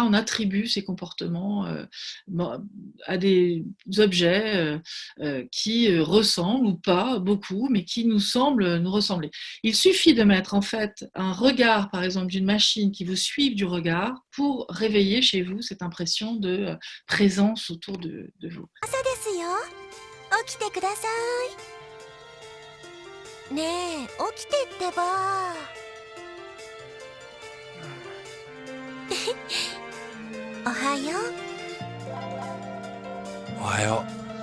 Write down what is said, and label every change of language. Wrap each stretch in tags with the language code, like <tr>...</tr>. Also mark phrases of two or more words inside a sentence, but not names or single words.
<fr>On attribue ces comportements à des objets qui ressemblent ou pas beaucoup, mais qui nous semblent nous ressembler. Il suffit de mettre en fait un regard, par exemple, d'une machine qui vous suive du regard pour réveiller chez vous cette impression de présence autour de vous.</fr> <ja>ねえ、起きてってば。おはよう。おはよう。</ja>